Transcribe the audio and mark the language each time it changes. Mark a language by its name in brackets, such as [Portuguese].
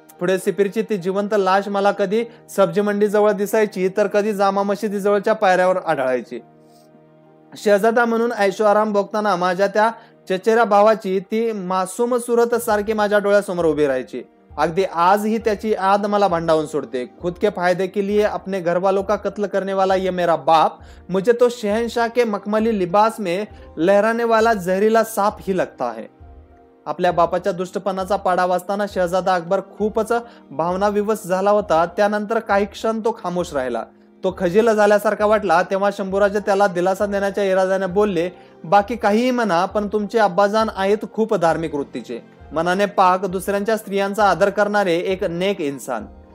[Marathi] पुढे सिपीरची ती जिवंत लाश मला कधी सब्जी मंडी जवळ दिसायची, तर कधी जामा मशिदी जवळच्या पायऱ्यावर आढळायची. शहजादा म्हणून ऐशो आराम भोगताना माझ्या त्या चचेऱ्या भावाची ती मासूम सुरत सारखी माझ्या डोळ्यासमोर उभी राहायची. अगदी आजही त्याची याद मला भंडावून सोडते. [Hindi] खुद के फायदे के लिए अपने घर वालों का कत्ल करने वाला ये मेरा बाप मुझे तो शहनशाह के मखमली लिबास में लहराने वाला जहरीला सांप ही लगता है. [Marathi] आपल्या बापाच्या दुष्टपणाचा पाडा वाचताना शहजादा अकबर खूपच भावनाविवश झाला होता. त्यानंतर काही क्षण तो खामोश राहिला. तो खजील झाल्यासारखा वाटला तेव्हा शंभूराजे त्याला दिलासा देण्याच्या इराद्याने बोलले, बाकी काहीही म्हणा पण तुमचे अब्बाजान आहेत खूप धार्मिक वृत्तीचे, मनाने पाक, दुसऱ्यांच्या स्त्रियांचा आदर करणारे एक नेक इन्सान.